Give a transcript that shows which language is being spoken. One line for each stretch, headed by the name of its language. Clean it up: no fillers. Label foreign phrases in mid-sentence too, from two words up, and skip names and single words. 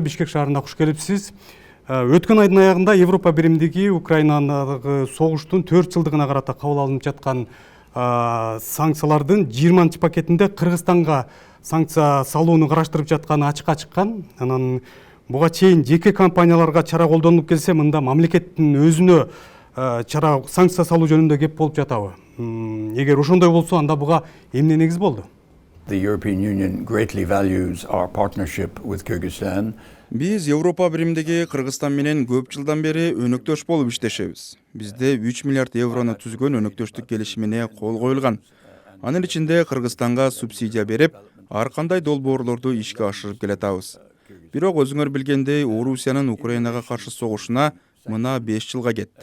Kyrgyz: Бишкек шаарына куш келипсиз. Өткөн айдын аягында Европа биримдиги Украинадагы согуштун 4 жылдыгына карата кабыл алынып жаткан санкциялардын 20 пакетинде Кыргызстанга санкция салууну караштырып жатканы ачыкка чыккан. Анан буга чейин жеке компанияларга чара колдонуп келсе, мында мамлекеттин өзүнө чара санкция салуу жөнүндө кеп болуп жатабы? Эгер ошондой болсо, анда буга эмне негиз болду?
English: The European Union greatly values our partnership with Kyrgyzstan.
Kyrgyz: Биз Европа биримдиги Кыргызстан менен көп жылдан бери өнөктөш болуп иштешебиз. Бизде 3 миллиард еврону түзгөн өнөктөштүк келишимине кол коюлган. Анын ичинде Кыргызстанга субсидия берип, ар кандай долбоорлорду ишке ашырып келатабыз. Бирок өзүңөр билгендей, Орусиянын Украинага каршы согушуна мына 5 жылга кетти.